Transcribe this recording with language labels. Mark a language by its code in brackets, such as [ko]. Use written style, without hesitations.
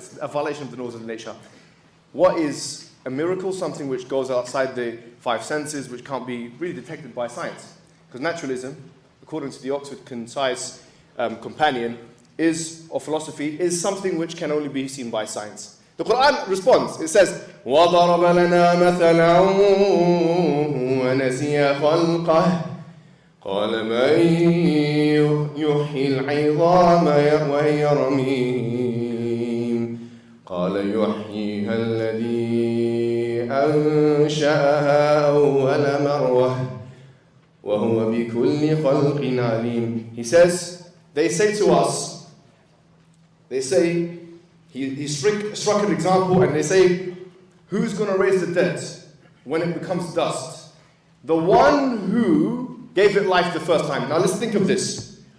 [en] It's a violation of the laws of nature. What is a miracle? Something which goes outside the 5 senses, which can't be really detected by science. Because naturalism, according to the Oxford Concise Companion, or philosophy, is something which can only be seen by science. The Quran responds. It says, [ar] وَضَرَبَ لَنَا مَثَلًا وَنَسِيَ خَلْقَهُ قال من يحيي العظام وهي رميم قال يحييها الذي أنشأها أول مرة وهو بكل خلق عليم. [en] He says they say to us, they say, he struck an example, and they say, who's going to raise the dead when it becomes dust? The one who gave it life the first time. Now let's think of this.